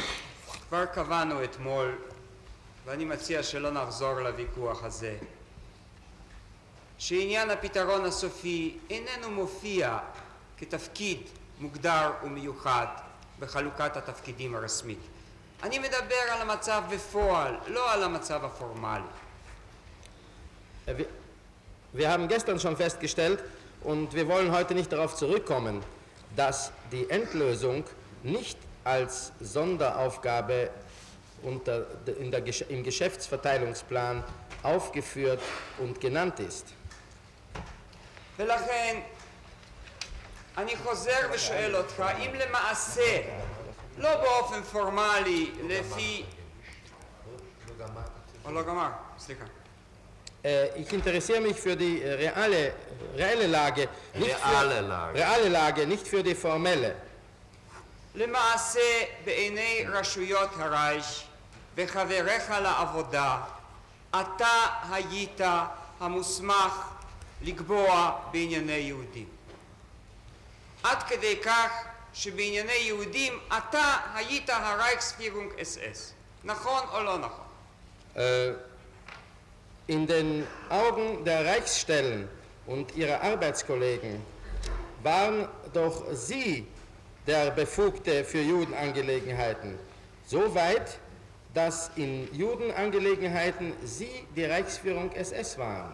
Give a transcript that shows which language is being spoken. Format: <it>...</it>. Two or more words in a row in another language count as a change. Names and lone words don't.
<he>כבר קבענו אתמול, ואני מציע שלא נחזור לוויכוח הזה, שעניין הפתרון הסופי איננו מופיע כתפקיד מוגדר ומיוחד בחלוקת התפקידים הרשמית. אני מדבר על המצב בפועל, לא על המצב הפורמלי.</he> <de>Wir haben gestern schon festgestellt, und wir wollen heute nicht darauf zurückkommen, dass die Endlösung nicht als Sonderaufgabe im Geschäftsverteilungsplan aufgeführt und genannt ist.</de> <he>ולכן אני חוזר ושואל אותך, אם למעשה, לא באופן פורמלי, לפי... לא גמר, סליחה.</he> <de>Ich interessiere mich für die reale Lage, nicht für die formelle.</de> <he>למעשה, בעיני רשויות הרייך וחבריך לעבודה, אתה היית המוסמך לקבוע בענייני יהודים. עד כדי כך שבענייני יהודים אתה היית הרייכספירונג SS. נכון או לא נכון?</he> <de>In den Augen der Reichsstellen und ihrer Arbeitskollegen waren doch Sie der Befugte für Judenangelegenheiten, so weit, dass in Judenangelegenheiten Sie die Reichsführung SS waren.</de>